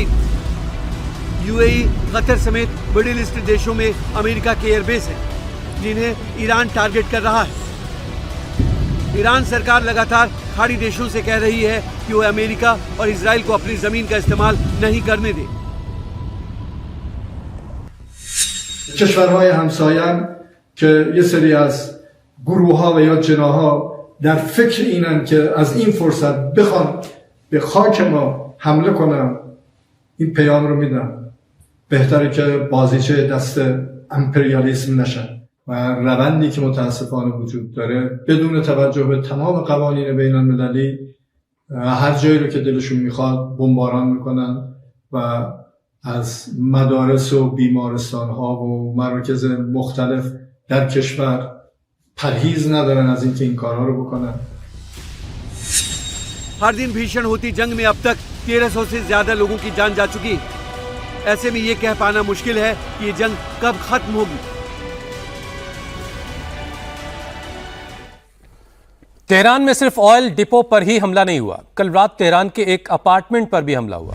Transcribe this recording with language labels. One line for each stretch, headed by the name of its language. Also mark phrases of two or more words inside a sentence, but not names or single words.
Hindi: यूएई, कतर समेत मिडिल ईस्ट देशों में अमेरिका के एयरबेस हैं, जिन्हें ईरान टारगेट कर रहा है। ईरान सरकार लगातार खाड़ी देशों से कह रही है कि वो अमेरिका और इजराइल को अपनी जमीन का इस्तेमाल नहीं करने दे।
Persian: کشورهای همسایه‌ام که یه سری از گروه‌ها و یا جناح‌ها در فکر اینن که از این فرصت بخوان به خاک ما حمله کنن، این پیام رو میدم بهتره که بازیچه دست امپریالیسم نشن و روندی که متاسفانه وجود داره بدون توجه به تمام قوانین بین المللی هر جایی رو که دلشون میخواد بمباران میکنن و از مدارس و بیمارستان ها و مراکز مختلف در کشور پرهیز ندارن از اینکه این کارها رو بکنن.
Hindi: हर दिन भीषण होती जंग में अब तक 1300 से ज्यादा लोगों की जान जा चुकी है। ऐसे में ये कह पाना मुश्किल है कि ये जंग कब खत्म होगी। तेहरान में सिर्फ
English: oil depot
Hindi: पर ही हमला नहीं हुआ, कल रात तेहरान के एक अपार्टमेंट पर भी हमला हुआ।